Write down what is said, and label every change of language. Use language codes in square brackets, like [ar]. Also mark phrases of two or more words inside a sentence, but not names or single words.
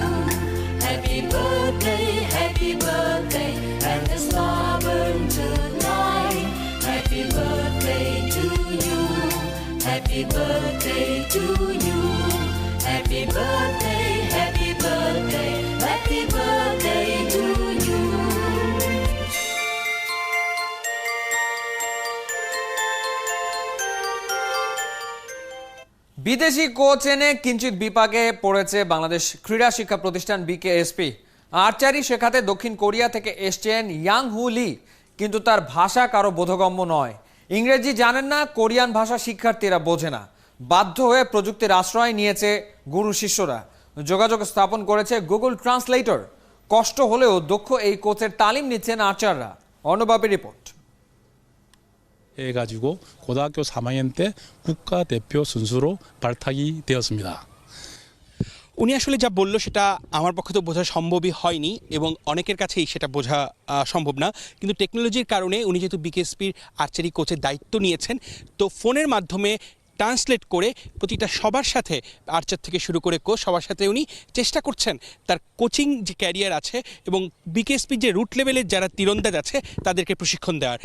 [en] Happy birthday, and the star burn tonight. Happy birthday to you. Happy birthday to you. Happy birthday, happy birthday, happy birthday to you. [bn] বিদেশি কোচ এনে কিঞ্চিত বিপাকে পড়েছে বাংলাদেশ ক্রীড়া শিক্ষা প্রতিষ্ঠান বিকেএসপি। আর্চারি শেখাতে দক্ষিণ কোরিয়া থেকে এসছেন ইয়াং হু লি, কিন্তু তার ভাষা কারো বোধগম্য নয়। ইংরেজি জানেন না, কোরিয়ান ভাষা শিক্ষার্থীরা বোঝে না। বাধ্য হয়ে প্রযুক্তির আশ্রয় নিয়েছে গুরু শিষ্যরা। যোগাযোগ স্থাপন করেছে গুগল ট্রান্সলেটর। কষ্ট হলেও দক্ষ এই কোচের তালিম নিচ্ছেন আর্চাররা। অর্ণবাবী রিপোর্ট। [ko] 해가지고 고등학교 3학년 때 국가대표 선수로 발탁이 되었습니다. [bn] উনি আসলে যা বলল সেটা আমার পক্ষে তো বোঝা সম্ভবই হয়নি এবং অনেকের কাছেই সেটা বোঝা সম্ভব না। কিন্তু টেকনোলজির কারণে উনি যেহেতু বিকেএসপির [en] archery coach-er [bn] দায়িত্ব নিয়েছেন, তো ফোনের মাধ্যমে ট্রান্সলেট করে প্রতিটা সবার সাথে, আর্চার থেকে শুরু করে কোচ সবার সাথে উনি চেষ্টা করছেন তার কোচিং যে ক্যারিয়ার আছে এবং বিকেএসপির যে [en] root level-er [bn] যারা তীরন্দাজ আছে তাদেরকে প্রশিক্ষণ দেওয়ার।